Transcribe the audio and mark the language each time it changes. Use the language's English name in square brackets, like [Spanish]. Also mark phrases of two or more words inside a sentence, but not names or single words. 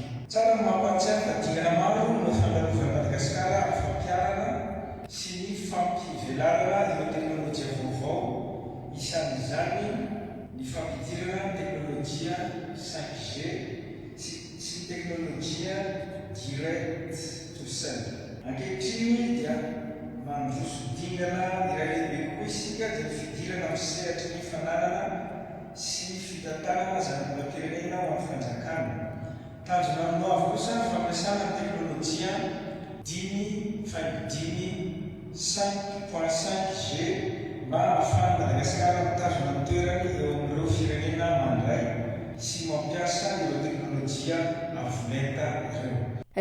[Malagasy] Tsara mampatsiahy fa dingana maro no fandalovana Madagasikara amin'ny fampiarana sy ny fampivelarana ireo teknôlôjia vaovao, isan'izany ny fampidirana teknôlôjia 5G sy teknôlôjia [English] direct to cell. [Malagasy] Ankehitriny dia mandroso dingana iray lehibe kokoa isika dia fidirana amin'ny sehatra ny fananana sy ny fitantanana zanabolam-pirenena ao amin'ny fanjakana. Tanjona aminao kosa fampiasana teknôlôjia 5.5G mba ahafahany madagasikara mitazona toerany eo amin'ireo firenena mandray sy mampiasa ireo teknôlôjia avolenta ireo.